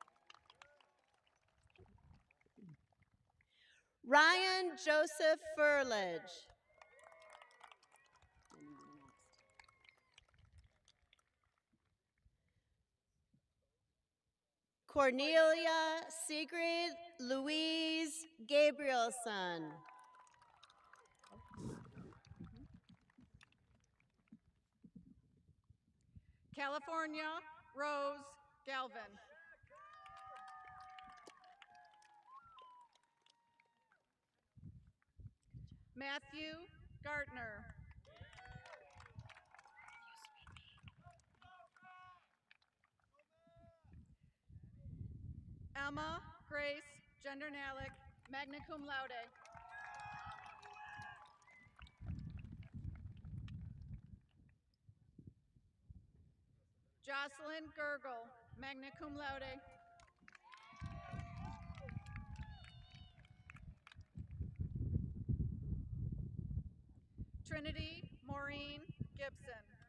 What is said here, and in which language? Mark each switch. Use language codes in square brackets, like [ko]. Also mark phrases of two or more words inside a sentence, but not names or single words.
[en] Ryan Joseph Furlage. Cornelia Sigrid Louise Gabrielson. California Rose Galvin. Matthew Gartner. Emma Grace Gendernalic, [la] magna cum laude. [en] Jocelyn Gergel, [la] magna cum laude. [en] Trinity Maureen Gibson.